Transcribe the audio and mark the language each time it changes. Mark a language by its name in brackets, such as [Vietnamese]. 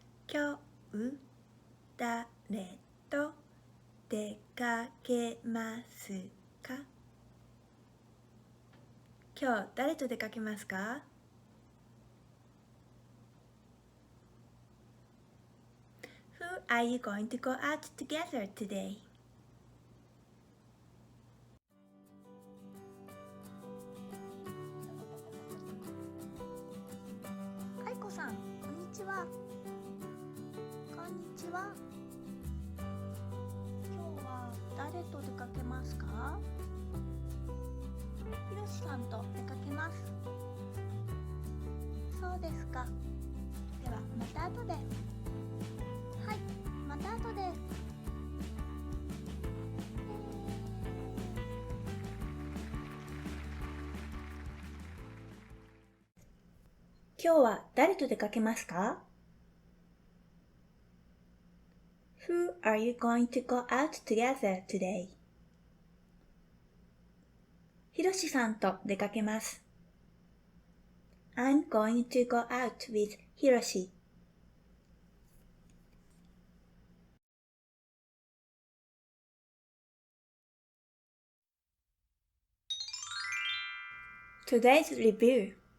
[Japanese] 今日誰と出かけますか？今日誰と出かけますか？ [English] Who are you going to go out together today? [Japanese] 愛子さん、こんにちは。こんにちは。今日は誰と出かけますか？ひろしさんと出かけます。そうですか。ではまた後で。はい、また後で。今日は誰と出かけますか？ [English] Who are you going to go out together today? [Japanese] ひろしさんと出かけます。 [English] I'm going to go out with Hiroshi. Today's review.